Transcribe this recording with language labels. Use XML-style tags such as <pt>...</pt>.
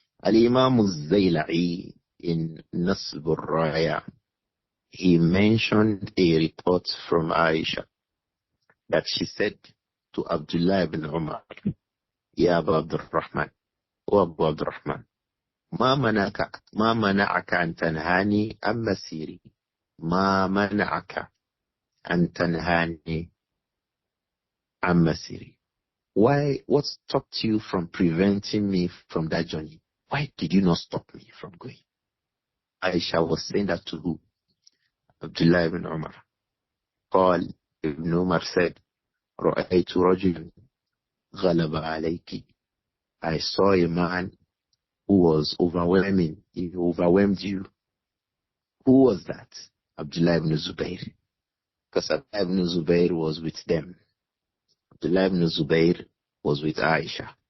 <en>Al-Imam Al-Zayla'i in Nasb al-Raya, he mentioned a report from Āishah that she said to Abdullah ibn Umar, Ya Abu Abdurrahman, O Abu Abdurrahman,</en> <ar>ما منعك أن تنهاني عن مسيري</ar> <en>ما منعك أن تنهاني عن مسيري. What stopped you from preventing me from that journey? Why did you not stop me from going? Aisha was saying that to who? Abdullah ibn Umar.</en> <ar>قال</ar> <en>Ibn Umar said,</en> <ar>رأيت رجل غلب عليك.</ar> <en>I saw a man who was overwhelming. He overwhelmed you. Who was that? Abdullah ibn Zubayr. Because Abdullah ibn Zubayr was with them. Abdullah ibn Zubayr was with Aisha.</en>